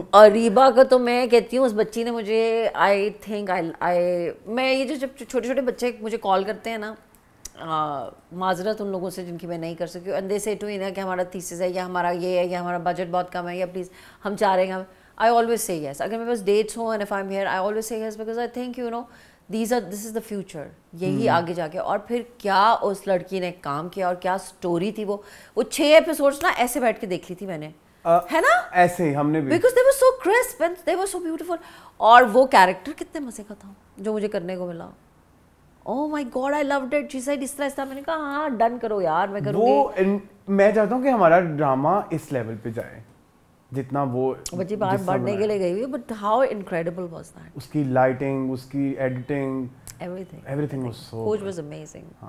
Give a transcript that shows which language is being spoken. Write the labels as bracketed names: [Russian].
[Urdu] اور ریبا کا تو میں کہتی ہوں, اس بچی نے مجھے [English] I think [Urdu] میں یہ جو جب چھوٹے چھوٹے بچے مجھے کال کرتے ہیں نا, معذرت ان لوگوں سے جن کی میں نہیں کر سکی, اندے سے ٹو نا کہ ہمارا تھیسس ہے, یا ہمارا یہ ہے, یا ہمارا بجٹ بہت کم ہے, یا پلیز ہم چاہ رہے ہیں [English] I always say yes. [Urdu] اگر میرے پاس dates ہوں [English] and if I'm here I always say yes because I think you know this is the future. [Urdu] یہی آگے جا کے. اور پھر کیا اس لڑکی نے کام کیا اور کیا سٹوری تھی. وہ 6 ایپیسوڈس نا ایسے بیٹھ کے دیکھ لی تھی میں نے, ہے نا, ایسے ہی ہم نے بھی, [English] because they were so crisp and they were so beautiful. [Urdu] اور وہ کیریکٹر کتنے مزے کا تھا جو مجھے کرنے کو ملا. [English] Oh my God, I loved it. She said [Urdu] اس طرح میں نے کہا ہاں ڈن کرو یار, میں کروں گی. میں چاہتا ہوں کہ ہمارا ڈرامہ اس لیول پہ جائے جتنا وہ بچی باہر بڑھنے کے لیے گئی ہوئی, [English] But how incredible was that. [Urdu] اس کی لائٹنگ, اس کی editing, [English] everything was so coach was amazing.